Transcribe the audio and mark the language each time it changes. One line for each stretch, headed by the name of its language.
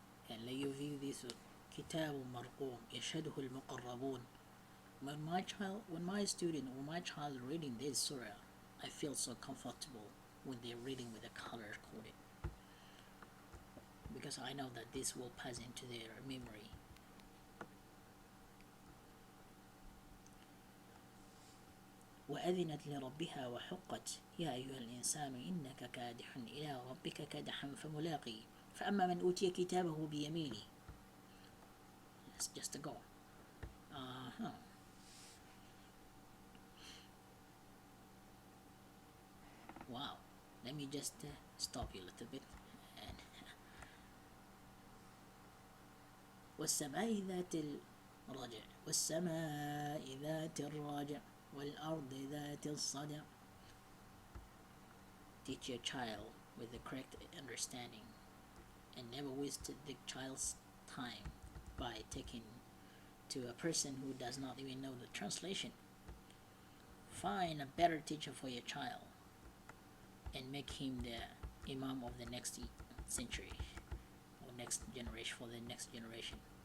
English: And let you view this
Arabic: كتاب مرقوم يشهده المقربون.
English: When my student or my child reading this surah, I feel so comfortable when they're reading with the color coded, because I know that this will pass into their memory.
Arabic: وأذنت لربها وحقت يا أيها الإنسان إنك كادح إلى ربك كدحا فملاقي فأما من أوتي كتابه بيمينه.
English: Let's just go. Wow, let me just stop you a little bit.
Arabic: And والسماء ذات الرجع والسماء ذات الرجع والأرض ذات الصدع.
English: Teach your child with the correct understanding and never waste the child's time by taking to a person who does not even know the translation. Find a better teacher for your child and make him the imam of the next century or next generation, for the next generation.